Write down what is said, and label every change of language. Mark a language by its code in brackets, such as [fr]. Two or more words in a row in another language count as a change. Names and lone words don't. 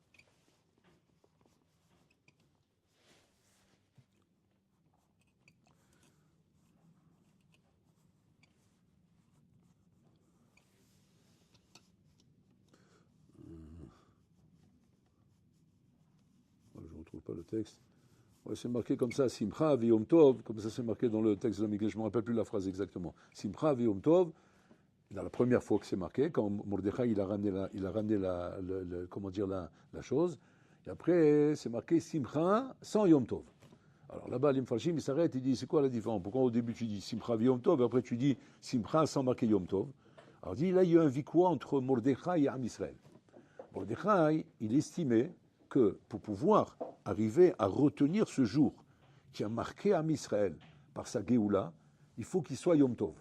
[fr] Je ne retrouve pas le texte. Ouais, c'est marqué comme ça, [he] שמחה ויום טוב, [fr] comme ça c'est marqué dans le texte de la Megillah, je ne me rappelle plus la phrase exactement. [he] שמחה ויום טוב, [fr] dans la première fois que c'est marqué, quand Mordechai il a ramené la chose, et après c'est marqué Simcha sans [he] יום טוב. [fr] Alors là-bas, l'Imfalchim, il s'arrête, il dit, c'est quoi la différence? Pourquoi au début tu dis [he] שמחה ויום טוב, [fr] et après tu dis Simcha sans marquer [he] יום טוב? [fr] Alors il dit, là il y a un vikwa entre Mordechai et [he] עם ישראל. [fr] Mordechai, il estimait que pour pouvoir arriver à retenir ce jour qui a marqué [he] עם ישראל [fr] par sa Géoula, il faut qu'il soit [he] יום טוב.